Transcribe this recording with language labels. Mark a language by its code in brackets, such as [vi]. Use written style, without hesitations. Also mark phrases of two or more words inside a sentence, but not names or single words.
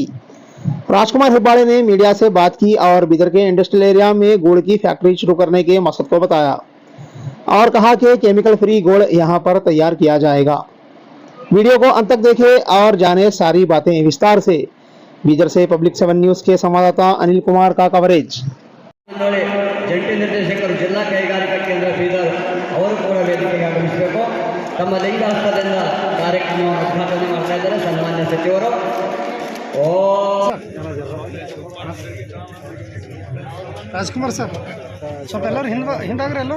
[hi] राजकुमार हिब्बाड़े ने मीडिया से बात की और बीदर के [en] industrial area [hi] में गुड़ की फैक्ट्री शुरू करने के मकसद को बताया और कहा कि [en] chemical free [hi] गुड़ यहां पर तैयार किया जाएगा। वीडियो को अंत तक देखें और जाने सारी बातें विस्तार से। बीदर से पब्लिक 7 न्यूज के संवाददाता अनिल कुमार का कवरेज। [kn] ಜಂಟಿ ನಿರ್ದೇಶಕರು ಜಿಲ್ಲಾ ಕೈಗಾರಿಕಾ ಕೇಂದ್ರ ಬೀದರ್ ಅವರು ಕೂಡ ವೇದಿಕೆಗೆ ಆಗಮಿಸಬೇಕು. ತಮ್ಮ ಲಿಂಗ ಹಸ್ತದಿಂದ ಕಾರ್ಯಕ್ರಮವನ್ನು ಉದ್ಘಾಟನೆ ಮಾಡ್ತಾ ಇದ್ದಾರೆ ಸನ್ಮಾನ್ಯ ಸಚಿವರು. ರಾಜ್ಕುಮಾರ್ ಸರ್ ಸ್ವಲ್ಪ ಎಲ್ಲರೂ ಹಿಂದಾಗ್ರೆ ಎಲ್ಲರೂ.